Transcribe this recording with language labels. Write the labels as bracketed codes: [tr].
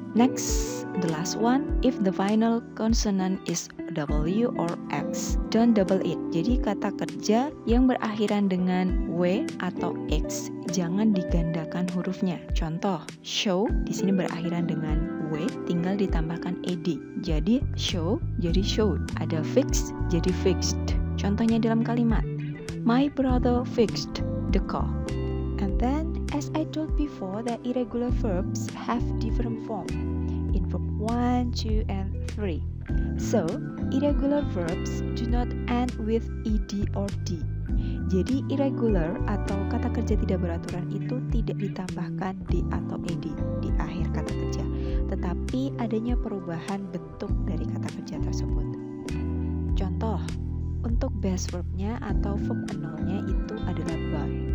[en] Next, the last one, if the final consonant is W or X, don't double it. [id] Jadi kata kerja yang berakhiran dengan W atau X, jangan digandakan hurufnya. Contoh, show di sini berakhiran dengan W, tinggal ditambahkan ed. Jadi show jadi showed. Ada fix jadi fixed. Contohnya dalam kalimat, [en] my brother fixed the car. And then, as I told before, that irregular verbs have different form in verb 1, 2, and 3. So, irregular verbs do not end with ed or d. [id] Jadi, irregular atau kata kerja tidak beraturan itu tidak ditambahkan d atau ed di akhir kata kerja, tetapi adanya perubahan bentuk dari kata kerja tersebut. Contoh, untuk base verbnya atau verb nolnya itu adalah by.